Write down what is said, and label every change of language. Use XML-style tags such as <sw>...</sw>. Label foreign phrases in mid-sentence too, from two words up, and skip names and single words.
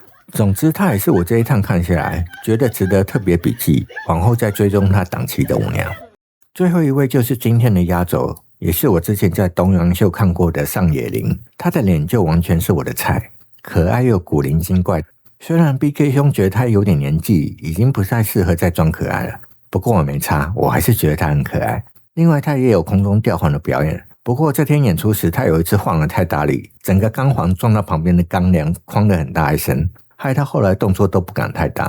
<zh>總之，他也是我這一趟看下來覺得值得特別筆記，往後再追蹤他檔期的舞娘。最後一位就是今天的壓軸，也是我之前在東陽秀看過的上野绫，她的臉就完全是我的菜，可愛又古靈精怪。雖然 BK 兄覺得她有點年紀，已經不太適合再裝可愛了，不過我沒差，我還是覺得她很可愛。另外，她也有空中吊環的表演，不過這天演出時，她有一次晃得太大力，整個鋼環撞到旁邊的鋼梁，哐得很大一聲，害她後來動作都不敢太大。</zh>